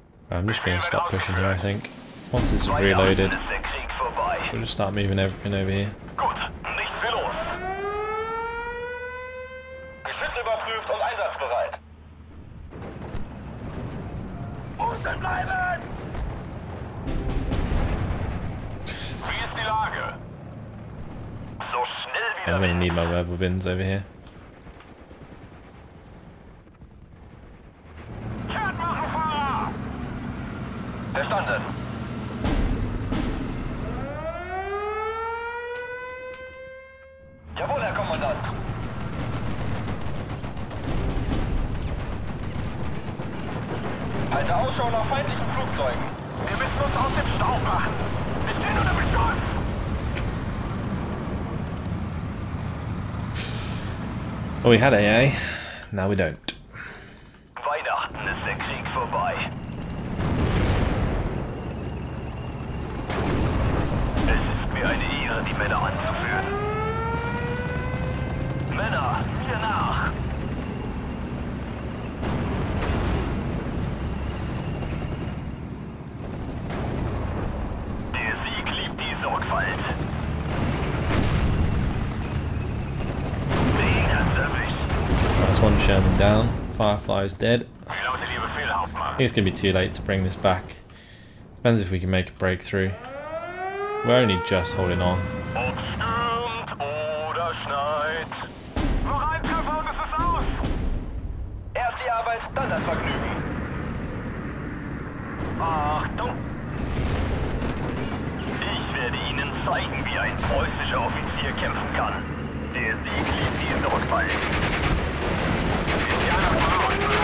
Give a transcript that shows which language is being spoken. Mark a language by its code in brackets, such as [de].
[en] I'm just going to stop pushing here, I think. Once this is reloaded, [de] Ist der Krieg vorbei. [en] we'll just start moving everything over here. [de] Gut, nichts wie los. Geschütz überprüft und einsatzbereit. Unten bleiben! Wie ist die Lage? So schnell [en] I'm [de] wieder [en] going to need my rebel bins over here. [de] Kehrt machen, Fahrer! Verstanden. Jawohl, Herr Kommandant. Halte Ausschau nach feindlichen Flugzeugen. Wir müssen uns aus dem Staub machen. Wir stehen unter Beschuss. [en] Well, we had AA, now we don't. [de] Weihnachten ist der Krieg vorbei. Es ist mir eine Ehre, die Männer anzuführen. Männer, mir nach! Der Sieg liebt die Sorgfalt. Den hat's erwischt. [en] That's one Sherman down. Firefly is dead. [de] Wie lautet Ihr Befehl, Hauptmann? [en] I think it's going to be too late to bring this back. Depends if we can make a breakthrough. We're only just holding on. [de] Ob stürmt oder schneit. Noch ein Treffer und es ist aus. Erst die Arbeit, dann das Vergnügen. Achtung! Ich werde Ihnen zeigen, wie ein preußischer Offizier kämpfen kann. Der Sieg liebt die Sorgfalt. Indianer voraus!